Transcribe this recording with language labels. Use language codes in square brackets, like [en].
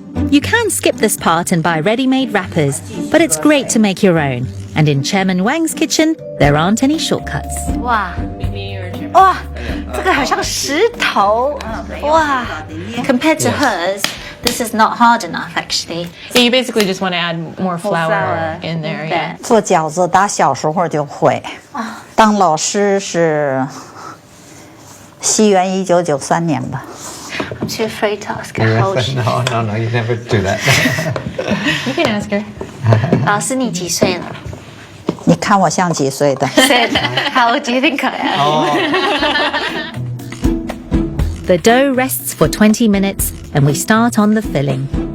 [en] You can skip this part and buy ready-made wrappers, but it's great to make your own. And in Chairman Wang's kitchen, there aren't any shortcuts. [zh] 哇哇，这个好像石头哇 [en] ！Compared to hers, this is not hard enough actually. Yeah, you basically just want to add more flour in there. Yeah. [zh] 做饺子打小时候就会，当老师是西元1993年吧。 [en] I'm too afraid to ask her how old she is. No, you never do that. You can ask her. [zh] 老师，你几岁了？你看我像几岁的？ [en] Said, how old do you think I am? The dough rests for 20 minutes and we start on the filling.